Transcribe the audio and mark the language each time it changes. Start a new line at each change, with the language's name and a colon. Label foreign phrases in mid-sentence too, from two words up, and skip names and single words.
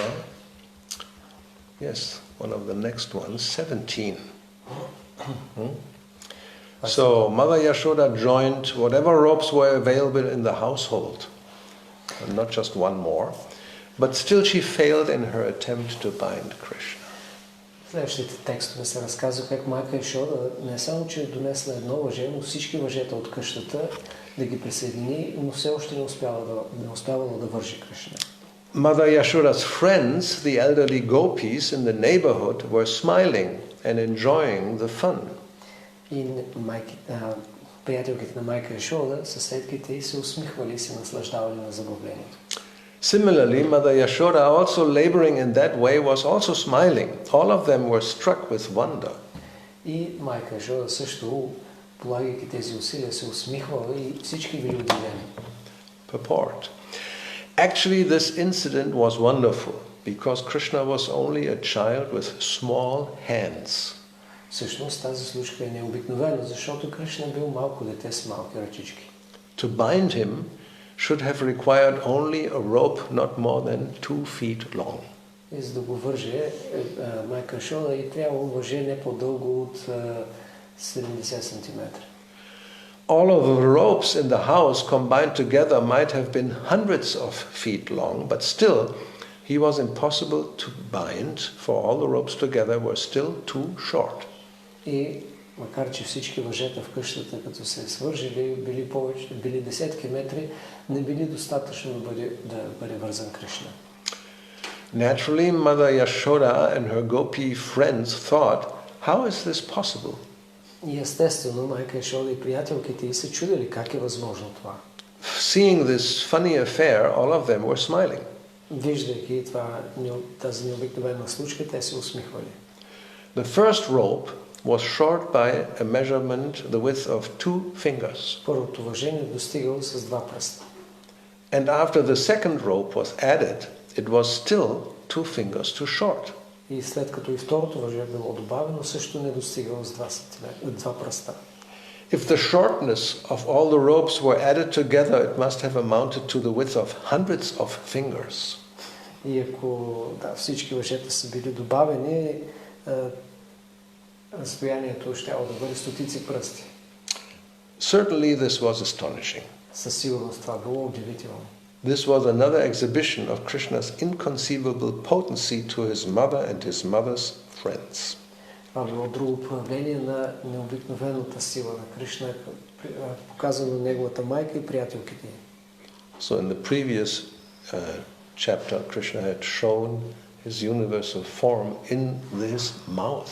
English: Yes, one of the next ones, 17. So Mother Yashoda joined whatever ropes were available in the household, and not just one more, but still she failed in her attempt to bind Krishna.
Bulgarian: В следващите текстове се разказва как майка Яшода не само, че е донесла едно въже, но всички въжета от къщата да ги присъедини, но все още не успявала да вържи Кришна.
English: Mother Yashoda's friends, the elderly gopis in the neighborhood, were smiling and enjoying the fun.
Bulgarian: И приятелките на майка Яшода, съседките й се усмихвали и се наслаждавали на забавлението.
English: Similarly, Mother Yashoda, also laboring in that way, was also smiling. All of them were struck with wonder.
Bulgarian: И майка Яшода също, полагайки тези усилия, се усмихвала и всички били удивени.
English: Purport. Actually, this incident was wonderful because Krishna was only a child with small hands.
Bulgarian: Всъщност тази случка е необикновена, защото Кришна бил малко дете с малки ръчички.
English: To bind him should have required only a rope not more than 2 feet long.
Bulgarian: И за да го върже, майка Яшода и трябвало въже не по-дълго от 70 см.
English: All of the ropes in the house combined together might have been hundreds of feet long, but still he was impossible to bind, for all the ropes together were still too short.
Bulgarian: И макар че всички въжета в къщата, като се свържили, били десетки метри, не били достатъчно да бъде вързан Кришна.
English: Naturally, Mother Yashoda and her gopi friends thought, how is this possible?
Bulgarian: И естествено, майка Яшода и приятелките й се чудили как е възможно това.
English: Seeing this funny affair, all of them were smiling.
Bulgarian: Виждайки тази необикновена случка, те се усмихвали.
English: The first rope was short by a measurement the width of 2 fingers.
Bulgarian: Първото въжение достигало с 2 пръста.
English: And after the second rope was added, it was still 2 fingers too short.
Bulgarian: И след като и второто въже било добавено, също не достигало с 2 пръста.
English: If the shortness of all the ropes were added together, it must have amounted to the width of hundreds of fingers.
Bulgarian: И ако всички въжета са били добавени, разстоянието щяло да бъде стотици пръсти.
English: Certainly this was astonishing.
Bulgarian: Със сигурност това било удивително.
English: This was another exhibition of Krishna's inconceivable potency to his mother and his mother's friends.
Bulgarian: Това било друго проявление на необикновената сила на Кришна, показано неговата майка и приятелките й.
English: So in the previous chapter, Krishna had shown his universal form in this mouth.